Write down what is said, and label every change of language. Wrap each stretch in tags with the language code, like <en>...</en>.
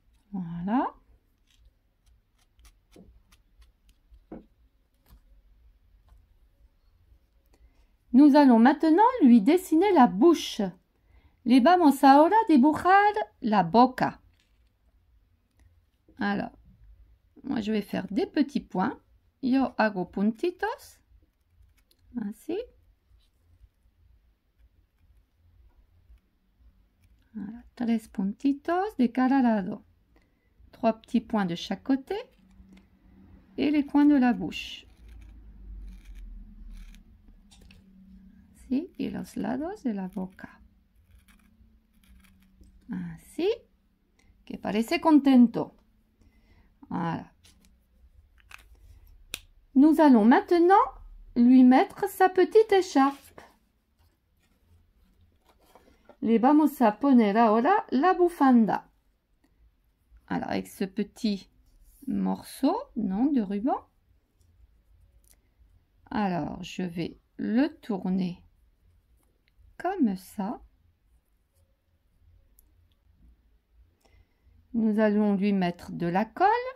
<fr>Voilà. Nous allons maintenant lui dessiner la bouche.</fr> <es>Le vamos ahora a dibujar la boca.</es> <fr>Alors, moi je vais faire des petits points.</fr> <es>Yo hago puntitos.</es> <fr>Ainsi. Voilà,</fr> <es>tres puntitos de cada lado.</es> <fr>3 petits points de chaque côté. Et les coins de la bouche.</fr> <es>Así, y los lados de la boca. Así. Que parece contento.</es> <fr>Voilà. Nous allons maintenant lui mettre sa petite écharpe.</fr> <es>Le vamos a poner ahora la bufanda.</es> <fr>Alors, avec ce petit morceau, non, de ruban. Alors, je vais le tourner comme ça. Nous allons lui mettre de la colle.</fr>